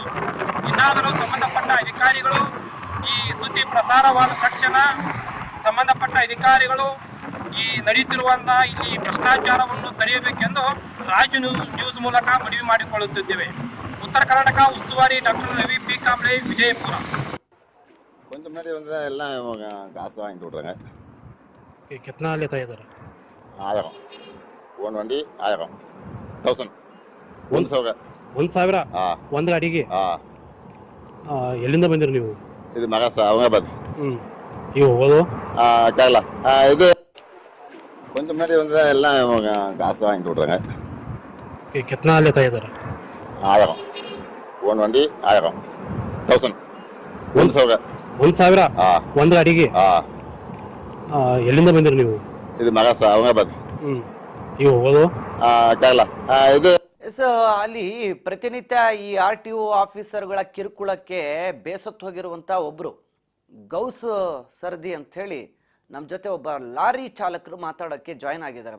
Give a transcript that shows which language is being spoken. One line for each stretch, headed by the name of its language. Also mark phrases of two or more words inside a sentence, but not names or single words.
Kannada: ಇನ್ನಾದರೂ ಸಂಬಂಧಪಟ್ಟ ಅಧಿಕಾರಿಗಳು ಈ ಸುದ್ದಿ ಪ್ರಸಾರವಾದ ತಕ್ಷಣ ಸಂಬಂಧಪಟ್ಟ ಅಧಿಕಾರಿಗಳು ಈ ನಡೆಯುತ್ತಿರುವಂತಹ ಇಲ್ಲಿ ಭ್ರಷ್ಟಾಚಾರವನ್ನು ತಡೆಯಬೇಕೆಂದು ರಾಜು ನ್ಯೂಸ್ ಮೂಲಕ ಮನವಿ ಮಾಡಿಕೊಳ್ಳುತ್ತಿದ್ದೇವೆ. ಉತ್ತರ ಕರ್ನಾಟಕ ಉಸ್ತುವಾರಿ ಡಾಕ್ಟರ್ ರವಿ ಪಿ ಕಾಂಬ್ಳೆ, ವಿಜಯಪುರ.
Tamil: கொஞ்சம் முன்னாடி வந்து எல்லாம் இவங்க காசு வாங்கிட்டு விட்றாங்க.
Hindi: कितना लेता है इधर
Kannada: 1000 ಒಂದು வண்டி 1000 ಒಂದು ಸಾವಿರ 1,000 ಒಂದು ಗಾಡಿಗೆ ಎಲ್ಲಿಂದ ಬಂದಿರಿ ನೀವು? ಇದು ಮಹಾರಾಷ್ಟ್ರ ಔರಂಗಾಬಾದ್. ಈಗ ಹೋಗೋದು கேரளா.
Tamil: இது கொஞ்சம் முன்னாடி வந்து எல்லாம் இவங்க காசு வாங்கிட்டு விட்றாங்க.
Hindi: कितना लेता है इधर
Kannada: 1000 ಒಂದು வண்டி 1000 ಒಂದು ಸಾವಿರ 1,000 ಒಂದು ಗಾಡಿಗೆ ಎಲ್ಲಿಂದ ಬಂದಿರಿ ನೀವು? ಇದು ಮಹಾರಾಷ್ಟ್ರ ಔರಂಗಾಬಾದ್. ಈಗ ಹೋಗೋದು ಕೇರಳ. ಇದು ಅಲ್ಲಿ ಪ್ರತಿನಿತ್ಯ ಈ RTO ಆಫೀಸರ್ಗಳ ಕಿರುಕುಳಕ್ಕೆ ಬೇಸತ್ತು ಹೋಗಿರುವಂತ ಒಬ್ರು ಗೌಸ್ ಸರ್ದಿ ಅಂತ ಹೇಳಿ ನಮ್ಮ ಜೊತೆ ಒಬ್ಬ ಲಾರಿ ಚಾಲಕರು ಮಾತಾಡೋಕ್ಕೆ ಜಾಯ್ನ್ ಆಗಿದ್ದಾರೆ.